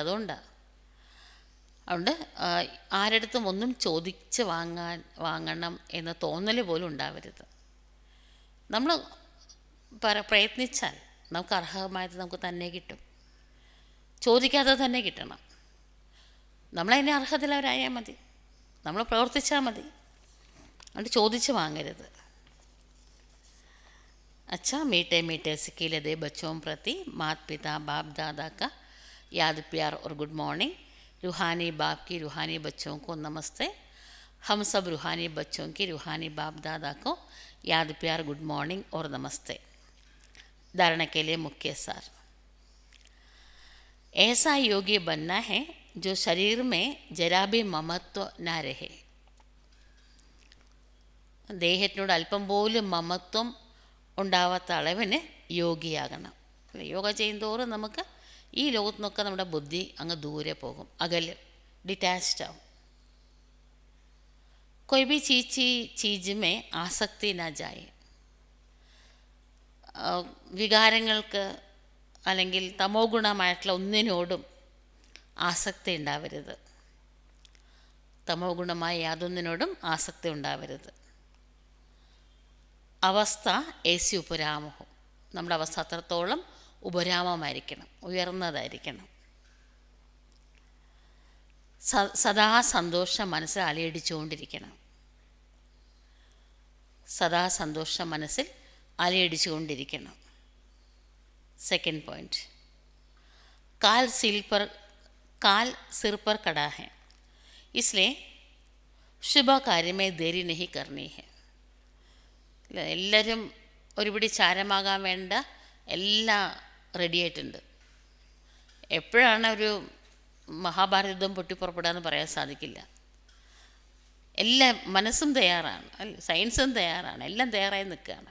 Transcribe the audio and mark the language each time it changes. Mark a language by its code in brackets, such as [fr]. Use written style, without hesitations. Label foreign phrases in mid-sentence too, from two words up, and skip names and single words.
[ml] അതുകൊണ്ട് ആരടുത്തും ഒന്നും ചോദിച്ച് വാങ്ങണം എന്ന തോന്നൽ പോലും ഉണ്ടാവരുത്. നമ്മൾ പ്രയത്നിച്ചാൽ നമുക്ക് അർഹമായത് നമുക്ക് തന്നെ കിട്ടും. ചോദിക്കാതെ തന്നെ കിട്ടണം. നമ്മളതിനെ അർഹതയുള്ളവരായാൽ മതി, നമ്മൾ പ്രവർത്തിച്ചാൽ മതി. അതുകൊണ്ട് ചോദിച്ച് വാങ്ങരുത്. [hi] अच्छा, मीठे मीठे सिक्के दे बच्चों प्रति माता पिता बाप दादा का याद प्यार और [en] good morning. [hi] रूहानी बाप की रूहानी बच्चों को नमस्ते. हम सब रूहानी बच्चों की रूहानी बाप दादा को याद प्यार [en] good morning [hi] और नमस्ते. धारणा के लिए मुख्य सार. ऐसा योगी बनना है जो शरीर में जरा भी ममत्व ना रहे. [ml] ദേഹത്തിനോട് അല്പം പോലും മമത്വം ഉണ്ടാവാത്ത അളവിന് യോഗിയാകണം. യോഗ ചെയ്യുന്തോറും നമുക്ക് ഈ ലോകത്തു നിന്നൊക്കെ നമ്മുടെ ബുദ്ധി അങ്ങ് ദൂരെ പോകും, അകലും, ഡിറ്റാച്ച്ഡ് ആവും. [hi] कोई भी चीज़ में ആസക്തി ना जाए. [ml] വികാരങ്ങൾക്ക് അല്ലെങ്കിൽ തമോ ഗുണമായിട്ടുള്ള ഒന്നിനോടും ആസക്തി ഉണ്ടാവരുത്. തമോ ഗുണമായ യാതൊന്നിനോടും ആസക്തി ഉണ്ടാവരുത്. [hi] अवस्था ऐसी उपरामवुम. [ml] നമ്മുടെ അവസ്ഥ അത്രത്തോളം ഉപരാമമായിരിക്കണം, ഉയർന്നതായിരിക്കണം. സദാ സന്തോഷം മനസ്സിൽ അലയടിച്ചുകൊണ്ടിരിക്കണം. സദാ സന്തോഷം മനസ്സിൽ അലയടിച്ചുകൊണ്ടിരിക്കണം. [en] second point, [hi] काल सिर पर खड़ा है, इसलिए शुभ कार्य में देरी नहीं करनी है. [ml] എല്ലാവരും ഒരുപിടി ചാരമാകാൻ വേണ്ട എല്ലാം റെഡി ആയിട്ടുണ്ട്. എപ്പോഴാണ് ഒരു മഹാഭാരത യുദ്ധം പൊട്ടിപ്പുറപ്പെടാമെന്ന് പറയാൻ സാധിക്കില്ല. എല്ലാം മനസ്സും തയ്യാറാണ്, സയൻസും തയ്യാറാണ്, എല്ലാം തയ്യാറായി നിൽക്കുകയാണ്.